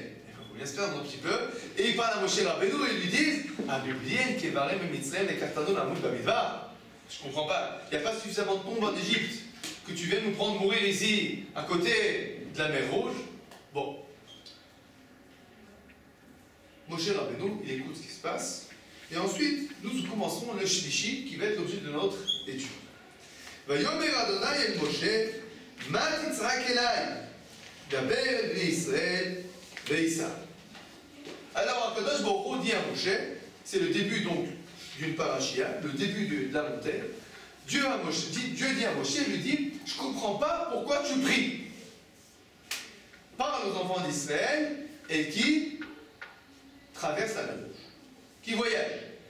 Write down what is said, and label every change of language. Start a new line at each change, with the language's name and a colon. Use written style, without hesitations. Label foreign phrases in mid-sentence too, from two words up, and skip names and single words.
French: Il faut bien se plaindre un petit peu. Et ils parlent à Moshe Rabbeinu et ils lui disent je comprends pas. Il n'y a pas suffisamment de tombes en Égypte que tu viennes nous prendre mourir ici, à côté de la mer Rouge. Bon. Moshe Rabbeinu, il écoute ce qui se passe. Et ensuite, nous commencerons le Shlishi, qui va être l'objet de notre étude.
Hebrew: ויאמר ה' אל משה מה תצעק אלי דבר בני ישראל ויסעו.
French: Alors,
Hebrew: הקדוש ברוך הוא
French: dit à Moshe, c'est le début donc d'une parashia, le début de la montagne. Dieu dit à Moshe, il lui dit, je ne comprends pas pourquoi tu pries. Parle aux enfants d'Israël et qui traversent la mer Rouge, qui voyagent.